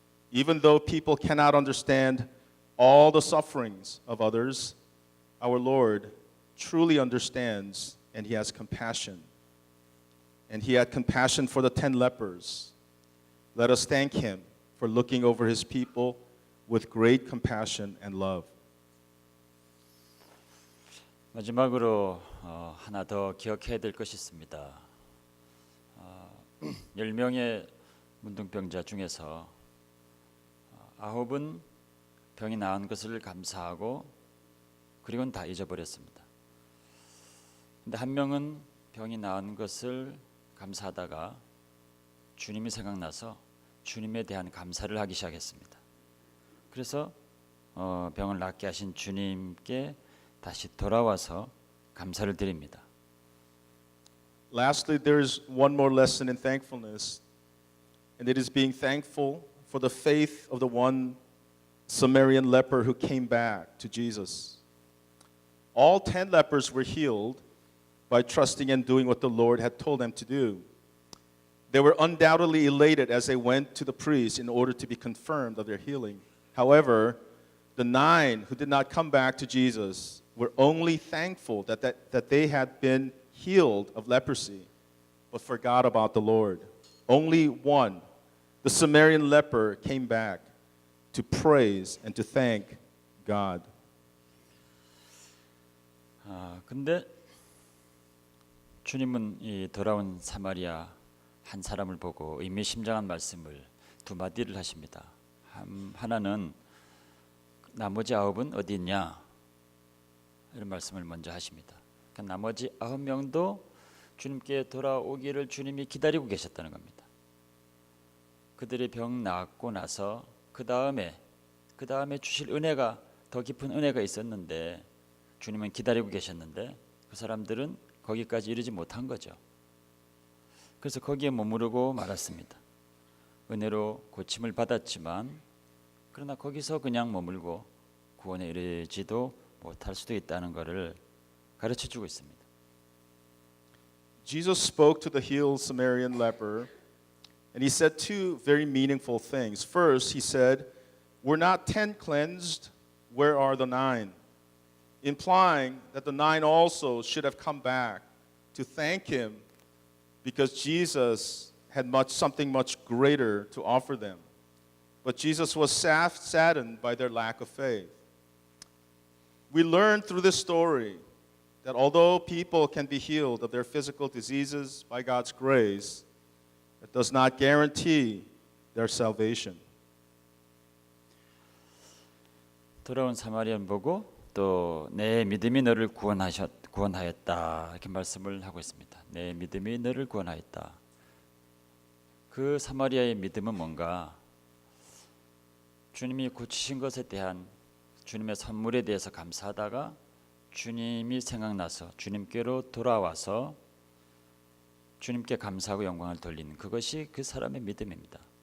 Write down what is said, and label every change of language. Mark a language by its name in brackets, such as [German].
[English] Even though people cannot understand all the sufferings of others, our Lord truly understands, and He has compassion. And He had compassion for the 10 lepers. Let us thank Him for looking over His people with great compassion and love. [Korean] 마지막으로 하나 더 기억해야 될 것이 있습니다. 10명의 문둥병자 중에서 9은 병이 나은 것을 감사하고 그리고는 다 잊어버렸습니다. 근데 한 명은 병이 나은 것을 감사하다가 주님이 생각나서 주님에 대한 감사를 하기 시작했습니다. 그래서 병을 낫게 하신 주님께 다시 돌아와서 감사를 드립니다. [English] Lastly, there is one more lesson in thankfulness, and it is being thankful for the faith of the one Samaritan leper who came back to Jesus. All 10 lepers were healed by trusting and doing what the Lord had told them to do. They were undoubtedly elated as they went to the priest in order to be confirmed of their healing. However, the 9 who did not come back to Jesus were only thankful that they had been healed of leprosy, but forgot about the Lord. Only one, the Samaritan leper, came back to praise and to thank God. [Korean] 근데 주님은 이 돌아온 사마리아 한 사람을 보고 의미심장한 말씀을 두 마디를 하십니다. 하나는 나머지 9은 어디 있냐? 이런 말씀을 먼저 하십니다. 그러니까 나머지 9명도 주님께 돌아오기를 주님이 기다리고 계셨다는 겁니다. 그들의 병 나았고 나서 그 다음에 주실 은혜가 더 깊은 은혜가 있었는데 주님은 기다리고 계셨는데 그 사람들은 거기까지 이르지 못한 거죠. 그래서 거기에 머무르고 말았습니다. 은혜로 고침을 받았지만 그러나 거기서 그냥 머물고 구원에 이르지도 못할 수도 있다는 것을 가르쳐주고 있습니다. [English] Jesus spoke to the healed Samaritan leper, and He said 2 very meaningful things. First, He said, "Were not 10 cleansed? Where are the 9?" Implying that the 9 also should have come back to thank Him because Jesus had something much greater to offer them. But Jesus was saddened by their lack of faith. We learn through this story that although people can be healed of their physical diseases by God's grace, it does not guarantee their salvation. [Korean] 돌아온 사마리아인 보고 또 내 믿음이 너를 구원하였다 이렇게 말씀을 하고 있습니다. 내 믿음이 너를 구원하였다. 그 사마리아의 믿음은 뭔가 주님이 고치신 것에 대한 주님의 선물에 대해서 감사하다가 주님이 생각나서 주님께로 돌아와서 주님께 감사하고 영광을 돌리는 그것이 그 사람의 믿음입니다.